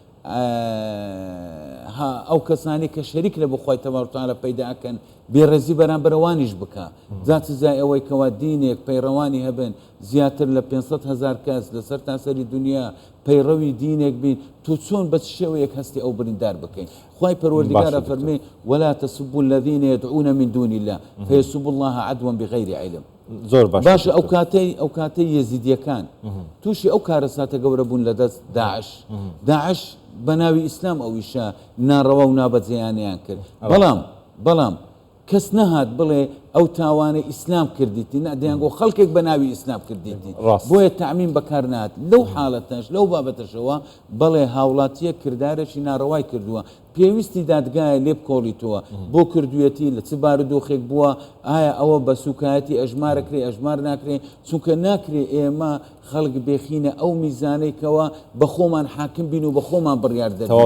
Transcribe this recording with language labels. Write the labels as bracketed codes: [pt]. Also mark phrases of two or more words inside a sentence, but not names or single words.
[ckb] ئەو کەسانی کە شەریک لە بخوای تەبارەتعالی پەیداکەن بێڕێزی بەرامبەرەوانیش بکە جات سزای ئەوەی کەوا دینێک پەیڕەوانی هەبن زیاتر لە 500,000 کەس لەسەر تاسەری دنیا پەیڕەوی دینێک بین تو چۆن بە شێوەیەک هەستی ئەو بریندار بکەین خوای پەروەردگارە فەرمێ [ar] ولا تسبوا الذين يدعون من دون الله فيسبوا الله عدوا بغير علم [ckb] زۆر باش ئەو کاتەی یەزیدیەکان تووشی ئەو کارەساتە گەورە بوون لە دەست داعش بە ناوی ئیسلام ئەویشە ناڕەوە و نابەجێیانیان کرد بەڵام کەس نەهات بڵێ ئەو تاوانە ئیسلام کردیتی نادەیانگۆ خەڵکێک بە ناوی ئیسلام کردیتی بۆیە تەعمیم بەکار نات لەو حاڵەتەش لەو بابەتەشەوە بەڵێ هاوڵاتیە کردارێکی ناڕەوای کردووە پێویستی دادگایە لێ بکۆڵیتەوە بۆ کردوەتی لە چ بارودۆخێک بووە ئایا ئەوە بە سوکایەتی ئەژمارەکرێ ئەژمار ناکرێ چونکە ناکرێ ئێمە خەڵک بێخینە ئەو میزانەیەکەوە بە خۆمان حاکم بین و بە خۆمان بڕیار دەدەین